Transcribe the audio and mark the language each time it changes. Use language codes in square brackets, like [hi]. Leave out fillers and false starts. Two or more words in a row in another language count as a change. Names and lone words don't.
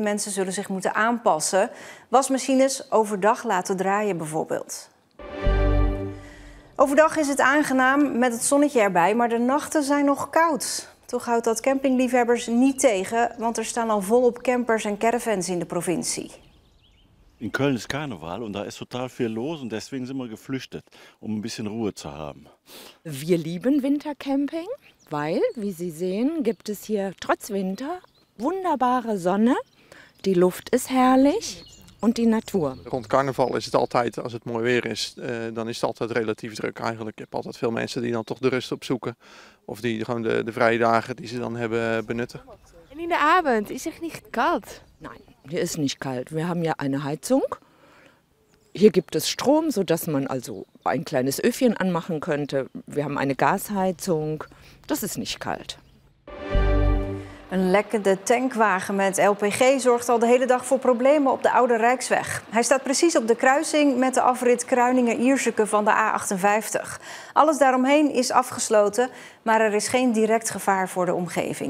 [nl] Mensen zullen zich moeten aanpassen. Wasmachines overdag laten draaien bijvoorbeeld. Overdag is het aangenaam met het zonnetje erbij, maar de nachten zijn nog koud. Toch houdt dat campingliefhebbers niet tegen, want er staan al volop campers en caravans in de provincie. [de] In Köln ist Karneval und da ist total viel los und deswegen sind wir geflüchtet, um ein bisschen Ruhe zu haben. Wir lieben Wintercamping, weil, wie Sie sehen, gibt es hier trotz Winter wunderbare Sonne. Die Luft ist herrlich und die Natuur. [nl] Rond carnaval is het altijd, als het mooi weer is, dan is het altijd relatief druk eigenlijk. Je hebt altijd veel mensen die dan toch de rust opzoeken. Of die gewoon de vrije dagen die ze dan hebben benutten. En in de avond is het niet koud? [de] Nein, hier ist nicht kalt. Wir haben ja eine Heizung. Hier gibt es Strom, sodass man also ein kleines Öfchen anmachen könnte. Wir haben eine Gasheizung. Das ist nicht kalt. [nl] Een lekkende tankwagen met LPG zorgt al de hele dag voor problemen op de Oude Rijksweg. Hij staat precies op de kruising met de afrit Kruiningen-Ierseke van de A58. Alles daaromheen is afgesloten, maar er is geen direct gevaar voor de omgeving.